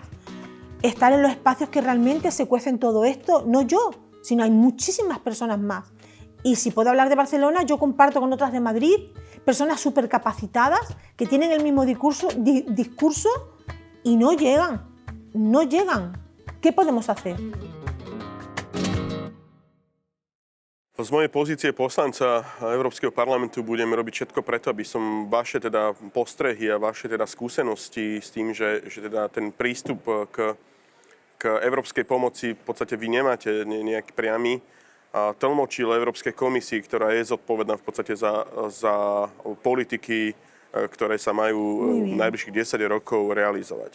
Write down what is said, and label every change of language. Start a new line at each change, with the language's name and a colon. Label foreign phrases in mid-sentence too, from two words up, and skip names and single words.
Spanish: Estar en los espacios que realmente se cuecen todo esto, no yo, sino hay muchísimas personas más. Y si puedo hablar de Barcelona, yo comparto con otras de Madrid, personas súper capacitadas que tienen el mismo discurso y no llegan. ¿Qué podemos hacer?
Slovak: Z mojej pozície poslanca Európskeho parlamentu budem robiť všetko preto, aby som vaše teda postrehy a vaše teda skúsenosti s tým, že teda ten prístup k európskej pomoci v podstate vy nemáte nejaký priamy, tlmočil Európskej komisii, ktorá je zodpovedná v podstate za politiky, ktoré sa majú v najbližších 10 rokov realizovať.